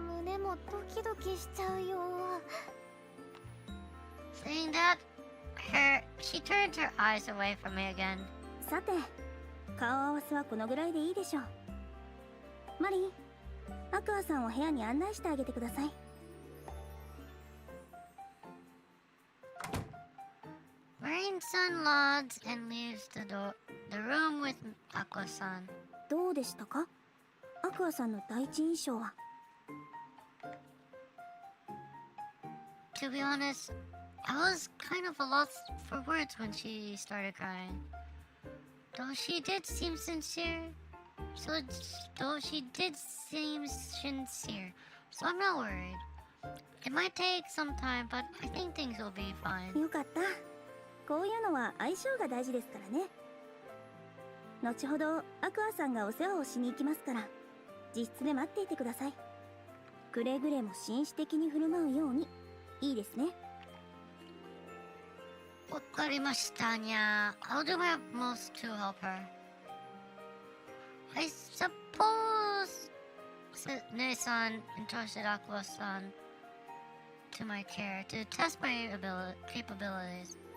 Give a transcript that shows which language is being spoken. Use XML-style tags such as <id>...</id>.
<ja>胸もドキドキしちゃうよ。</ja> <en>Saying that, she turns her eyes away from me again.</en> <ja>さて、顔合わせはこのぐらいでいいでしょう。マリン、アクアさんを部屋に案内してあげてください。</ja> <en>Marine-san nods and leaves the room with Ako-san.</en> <ja>どうでしたか？アクアさんの第一印象は。</ja> <en>To be honest, I was kind of a loss for words when she started crying. Though she did seem sincere, so I'm not worried. It might take some time, but I think things will be fine.</en> <ja>よかった。こういうのは相性が大事ですからね。後ほどアクアさんがお世話をしに行きますから、自室で待っていてください。くれぐれも紳士的に振る舞うように。いいですね。わかりましたにゃ。</ja> <en>I'll do my utmost to help her. I suppose Ne-san entrusted Aqua-san to my care to test my capabilities.</en>